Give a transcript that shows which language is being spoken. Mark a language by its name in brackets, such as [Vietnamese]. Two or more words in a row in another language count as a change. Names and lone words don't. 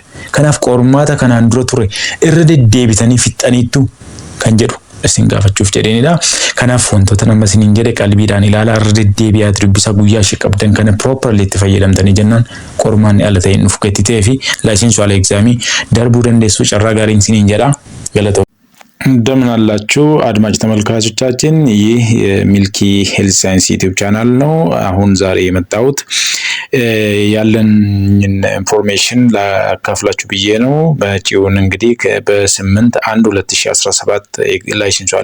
[Oromo] Kanaaf qormaata kanaan dura ture irra deddeebitanii fixxaniittu kan jedhu isin gaafachuuf jedheenidha. Kanaaf wantoota nama isiniin jedhe qalbiidhaan ilaalaa irra deddeebi'aa dubbisa guyyaa ishee qabdan kana properly itti fayyadamtanii jennaan qormaanni ala ta'een dhufu gattitee fi licensure examii darbuu dandeessu carraa gaariin isiniin jedha. Galatoomaa. [Amharic] እንደምን አላችሁ አድማጭ ተመልካቾቻችን፣ ይህ የሚልኪ ሄልዝ ሳይንስ ዩቲዩብ ቻናል ነው። አሁን ዛሬ የመጣሁት ያለን ኢንፎርሜሽን ላካፍላችሁ ብዬ ነው። በጪውን እንግዲህ በ8/1/2017 ላይሰንሻል